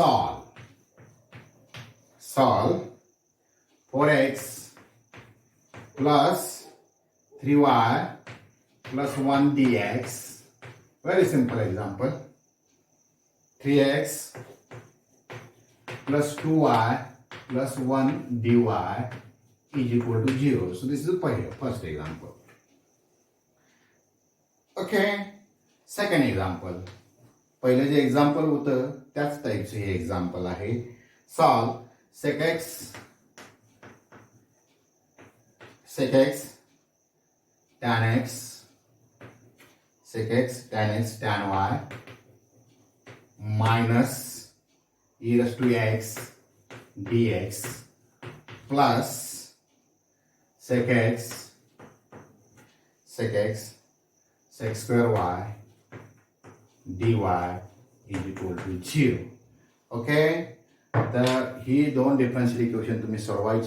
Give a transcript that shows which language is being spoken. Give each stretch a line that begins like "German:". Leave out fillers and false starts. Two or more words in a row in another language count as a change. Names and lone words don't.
English: सॉल्व 4x plus 3y plus 1 dx. Very simple example. 3x plus 2y plus 1 dy is equal to 0. So this is the first example. Okay. Second example.
Marathi: पहिलं जे एक्झाम्पल होतं त्याच टाईपचं हे एक्झाम्पल आहे.
English: solve sec x tan x sec x tan y minus e raised to x dx plus sec sec square y dy is equal to 0.
Marathi: Okay, ही दोन
English: differential equation
Marathi: तुम्ही सोडवायची.